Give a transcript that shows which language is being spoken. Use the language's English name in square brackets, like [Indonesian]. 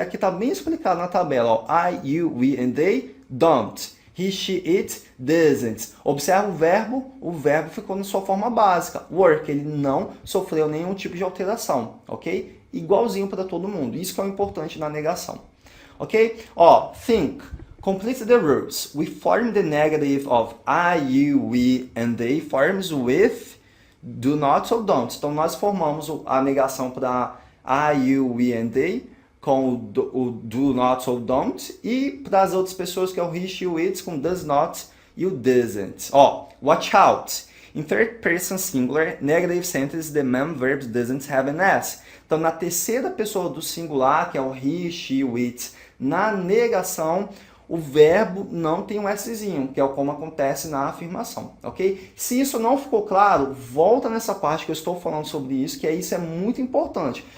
[Portuguese] Aqui está bem explicado na tabela, ó. [English] I, you, we and they, don't. He, she, it, doesn't. [Portuguese] Observa o verbo ficou na sua forma básica. Work, ele não sofreu nenhum tipo de alteração, ok? Igualzinho para todo mundo. Isso que é o importante na negação. [English] Ok? Ó, think. Complete the rules. We form the negative of I, you, we, and they forms with do not ou don't. [Portuguese] Então, nós formamos a negação para [English] I, you, we, and they [Portuguese] com o do not ou don't. E para as outras pessoas, que é o [English] he, she, it, [Portuguese] com does not e o doesn't. [English] Ó, watch out. In third person singular, negative sentence, the main verb doesn't have an S. [Portuguese] Então, na terceira pessoa do singular, que é o he, she, it, na negação, o verbo não tem um Szinho, que é como acontece na afirmação, ok? Se isso não ficou claro, volta nessa parte que eu estou falando sobre isso, que isso é muito importante.